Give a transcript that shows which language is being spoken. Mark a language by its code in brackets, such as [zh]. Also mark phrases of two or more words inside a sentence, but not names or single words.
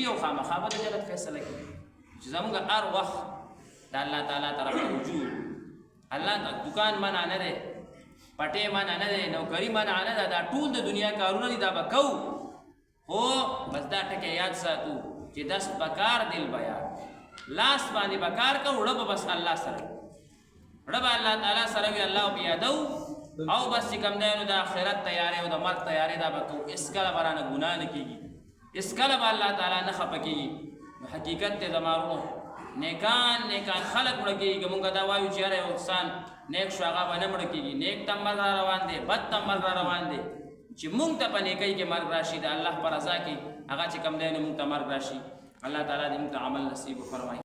[ps] او خامخا به د جنت فیصله کوي چې زمونږ هر وخت د الله تعالی طرف ته رجوع الله دکان منع نه دی پټې منع نه دی نوکري منع نه ده دا ټول د دنیا کارونه دي دا به کوو خو بس دا ټکی یاد ساتو چې [fa] دست بکار دل بیار [ps] لاس باندې بکار کوو ړه به بس الله سره ړه به الله تعالی سره وي الله به یادو او بس چې کوم دی نو د آخرت تیارې او د مرګ تیارې دا به کوو هېڅکله به رانه ګناه نه کېږي هېڅکله به الله تعالی نه خفه کېږي نو حقیقت دی زمارونو نیکان خلق مړه کېږي که مونږ دا وایو چې هر یو انسان نیک شو هغه به نه مړه کېږي نیک ته مرګ را روان دی بد ته مرګ را روان دی چې مونږ ته په نیکۍ کې مرګ راشي د الله په رضا کې هغه چې کوم دی نو مونږ ته مرګ راشي الله تعالی دې مونږ ته عمل نصیب وفرمایي